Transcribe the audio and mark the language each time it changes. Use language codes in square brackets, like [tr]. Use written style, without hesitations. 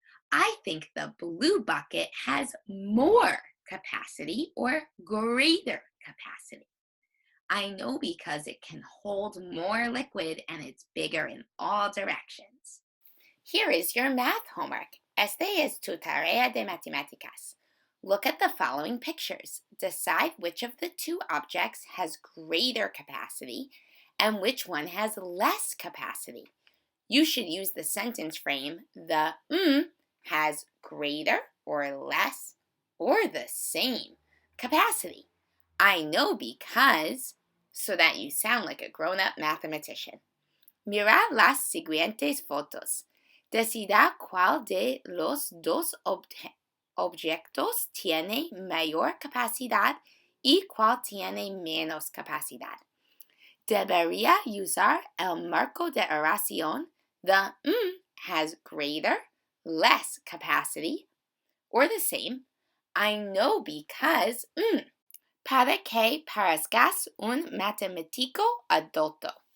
[en] I think the blue bucket has more capacity or greater capacity. I know because it can hold more liquid and it's bigger in all directions. Here is your math homework. [es] Esta es tu tarea de matemáticas. [en] Look at the following pictures. Decide which of the two objects has greater capacity and which one has less capacity. You should use the sentence frame, the has greater or less or the same capacity. I know because, so that you sound like a grown-up mathematician. [es] Mira las siguientes fotos. Decida cuál de los dos objetos tiene mayor capacidad y cuál tiene menos capacidad. Debería usar el marco de oración. [en] The has greater, less capacity, or the same. I know because [es] para que parezcas un matemático adulto.